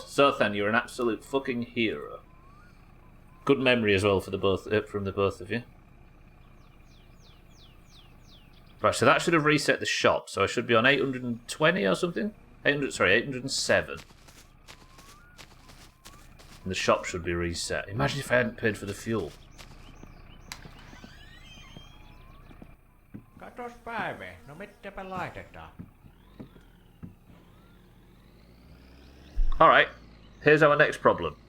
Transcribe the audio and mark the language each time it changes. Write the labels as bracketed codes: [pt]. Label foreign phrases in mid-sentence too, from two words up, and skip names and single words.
[en] Sothan, you're an absolute fucking hero. Good memory as well for from the both of you. Right, so that should have reset the shop, so I should be on 820 or something? 807. And the shop should be reset. Imagine if I hadn't paid for the fuel. [fi] Katos päivä, no mitäpä laitetaan? [en] Alright, here's our next problem.